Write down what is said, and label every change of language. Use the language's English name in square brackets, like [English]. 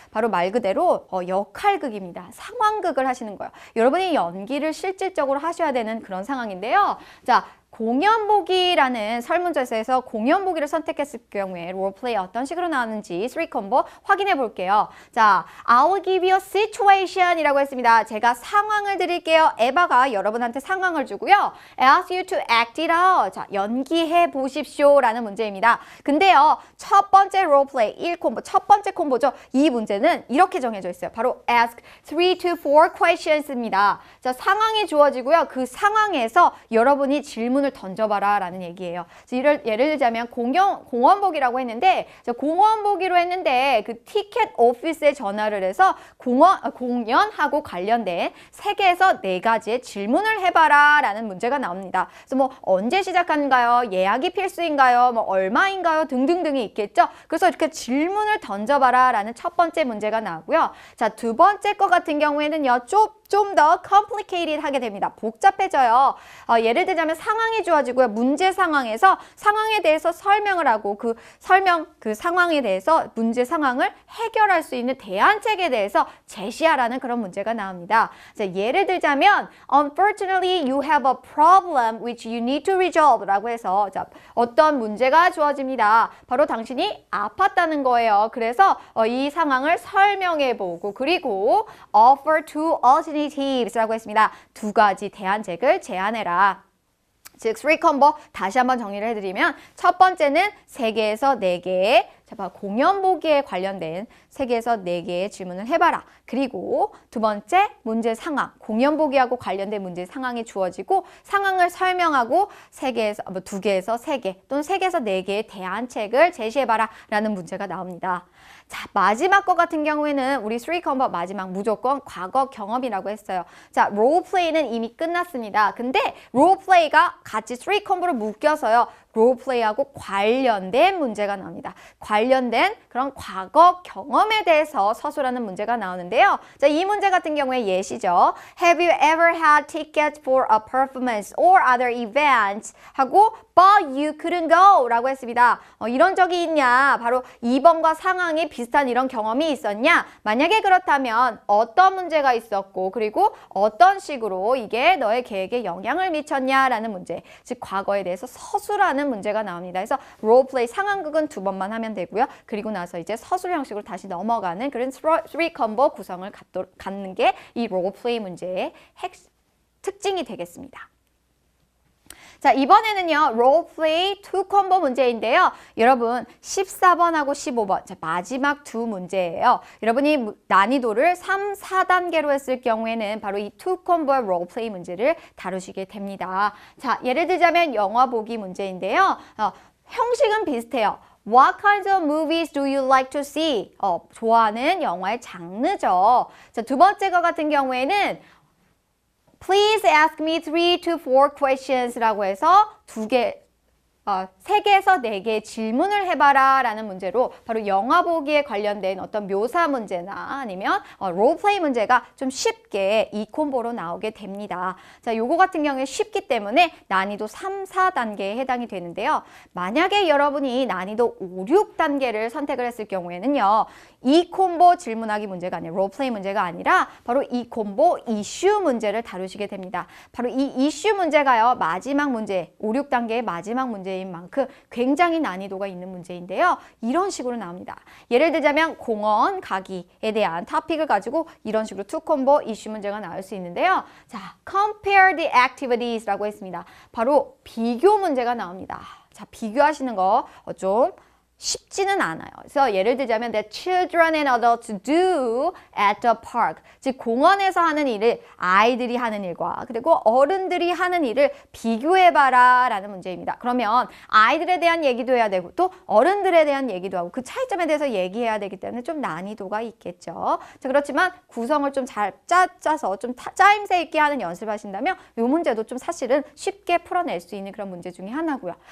[Korean] 바로 말 그대로 역할극입니다. 상황극을 하시는 거예요. 여러분이 연기를 실질적으로 하셔야 되는 그런 상황인데요. 자, 공연 보기라는 설문조사에서 공연 보기를 선택했을 경우에 롤플레이 어떤 식으로 나왔는지 3콤보 확인해 볼게요. [English] 자, I'll give you a situation [Korean] 이라고 했습니다. 제가 상황을 드릴게요. 에바가 여러분한테 상황을 주고요. [English] Ask you to act it out. [Korean] 자, 연기해 보십시오 라는 문제입니다. 근데요, 첫 번째 롤플레이 1콤보, 첫 번째 콤보죠. 이 문제는 이렇게 정해져 있어요. 바로 [English] ask 3 to 4 questions입니다. [Korean] 자, 상황이 주어지고요. 그 상황에서 여러분이 질문을 던져봐라 라는 얘기예요. 예를 들자면 공원보기라고 했는데 공원보기로 했는데 그 티켓 오피스에 전화를 해서 공연하고 관련된 3개에서 4가지의 질문을 해봐라 라는 문제가 나옵니다. 그래서 뭐 언제 시작한가요? 예약이 필수인가요? 뭐 얼마인가요? 등등등이 있겠죠. 그래서 이렇게 질문을 던져봐라 라는 첫 번째 문제가 나오고요. 자, 두 번째 거 같은 경우에는요. 좀 더 complicated 하게 됩니다. 복잡해져요. 예를 들자면 상황이 주어지고요. 문제 상황에서 상황에 대해서 설명을 하고 그 상황에 대해서 문제 상황을 해결할 수 있는 대안책에 대해서 제시하라는 그런 문제가 나옵니다. 자, 예를 들자면 [English] Unfortunately, you have a problem which you need to resolve [Korean] 라고 해서 자, 어떤 문제가 주어집니다. 바로 당신이 아팠다는 거예요. 그래서 이 상황을 설명해보고 그리고 [English] offer two alternatives [Korean] 라고 했습니다. 2가지 대안책을 제안해라. 즉, 3콤보 다시 한번 정리를 해드리면 첫 번째는 3개에서 4개의 공연 보기에 관련된 3개에서 4개의 질문을 해봐라. 그리고 두 번째 문제 상황, 공연 보기하고 관련된 문제 상황이 주어지고 상황을 설명하고 2개에서 3개 또는 3개에서 4개의 대안책을 제시해봐라 라는 문제가 나옵니다. 자, 마지막 거 같은 경우에는 우리 3콤보 마지막 무조건 과거 경험이라고 했어요. 자, 롤플레이는 이미 끝났습니다. 근데 롤플레이가 같이 3콤보를 묶여서요. 롤플레이하고 관련된 문제가 나옵니다. 관련된 그런 과거 경험에 대해서 서술하는 문제가 나오는데요. 자, 이 문제 같은 경우에 예시죠. [English] Have you ever had tickets for a performance or other events? [Korean] 하고 [English] but you couldn't go [Korean] 라고 했습니다. 이런 적이 있냐? 바로 2번과 상황이 비슷한 이런 경험이 있었냐? 만약에 그렇다면 어떤 문제가 있었고 그리고 어떤 식으로 이게 너의 계획에 영향을 미쳤냐라는 문제. 즉, 과거에 대해서 서술하는 문제가 나옵니다. 그래서 롤플레이 상황극은 2번만 하면 되고요. 그리고 나서 이제 서술 형식으로 다시 넘어가는 그런 3콤보 구성을 갖는 게 이 롤플레이 문제의 특징이 되겠습니다. 자, 이번에는요. 롤플레이 2콤보 문제인데요. 여러분 14번하고 15번 자, 마지막 2 문제예요. 여러분이 난이도를 3, 4단계로 했을 경우에는 바로 이 2콤보의 롤플레이 문제를 다루시게 됩니다. 자, 예를 들자면 영화 보기 문제인데요. 형식은 비슷해요. [English] What kinds of movies do you like to see? [Korean] 좋아하는 영화의 장르죠. 자, 두 번째 거 같은 경우에는 [English] Please ask me 3 to 4 questions [Korean] 라고 해서 3개에서 4개의 질문을 해봐라 라는 문제로 바로 영화 보기에 관련된 어떤 묘사 문제나 아니면 롤플레이 문제가 좀 쉽게 이 콤보로 나오게 됩니다. 자, 요거 같은 경우에 쉽기 때문에 난이도 3, 4단계에 해당이 되는데요. 만약에 여러분이 난이도 5, 6단계를 선택을 했을 경우에는요. 이 콤보 질문하기 문제가 아니라 롤플레이 문제가 아니라 바로 이 콤보 이슈 문제를 다루시게 됩니다. 바로 이 이슈 문제가요. 마지막 문제, 5, 6단계의 마지막 문제인 만큼 굉장히 난이도가 있는 문제인데요. 이런 식으로 나옵니다. 예를 들자면 공원 가기에 대한 토픽을 가지고 이런 식으로 2콤보 이슈 문제가 나올 수 있는데요. 자, [English] compare the activities [Korean] 라고 했습니다. 바로 비교 문제가 나옵니다. 자, 비교하시는 거 좀 쉽지는 않아요. 그래서 예를 들자면 [English] the children and adults do at the park. [Korean] 즉 공원에서 하는 일을 아이들이 하는 일과 그리고 어른들이 하는 일을 비교해봐라 라는 문제입니다. 그러면 아이들에 대한 얘기도 해야 되고 또 어른들에 대한 얘기도 하고 그 차이점에 대해서 얘기해야 되기 때문에 좀 난이도가 있겠죠. 자, 그렇지만 구성을 좀 잘 짜서 좀 짜임새 있게 하는 연습을 하신다면 이 문제도 좀 사실은 쉽게 풀어낼 수 있는 그런 문제 중에 하나고요.